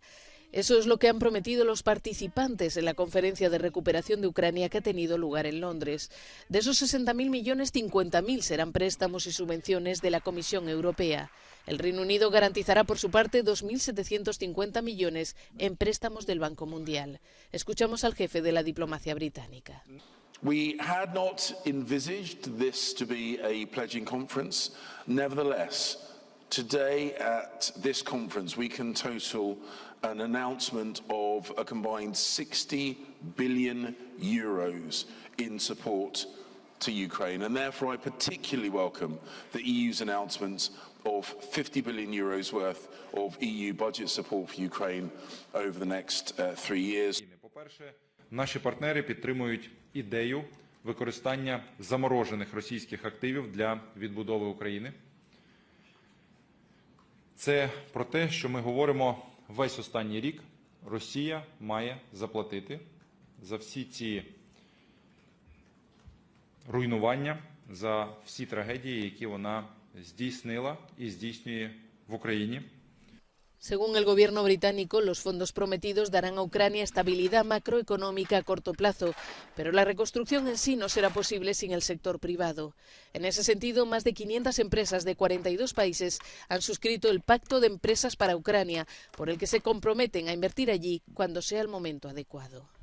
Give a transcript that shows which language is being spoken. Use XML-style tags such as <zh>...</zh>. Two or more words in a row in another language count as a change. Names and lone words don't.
<es>Eso es lo que han prometido los participantes en la conferencia de recuperación de Ucrania que ha tenido lugar en Londres. De esos 60.000 millones, 50.000 serán préstamos y subvenciones de la Comisión Europea. El Reino Unido garantizará por su parte 2.750 millones en préstamos del Banco Mundial. Escuchamos al jefe de la diplomacia británica.</es> <en>We had not envisaged this to be a pledging conference. Nevertheless, today at this conference we can total an announcement of a combined 60 billion euros in support to Ukraine, and therefore I particularly welcome the EU's announcement of 50 billion euros worth of EU budget support for Ukraine over the next 3 years.</en> <uk>По-перше, наші партнери підтримують ідею використання заморожених російських активів для відбудови України. Це про те, що ми говоримо весь останній рік. Росія має заплатити за всі ці руйнування, за всі трагедії, які вона здійснила і здійснює в Україні.</uk> <es>Según el gobierno británico, los fondos prometidos darán a Ucrania estabilidad macroeconómica a corto plazo, pero la reconstrucción en sí no será posible sin el sector privado. En ese sentido, más de 500 empresas de 42 países han suscrito el Pacto de Empresas para Ucrania, por el que se comprometen a invertir allí cuando sea el momento adecuado.</es>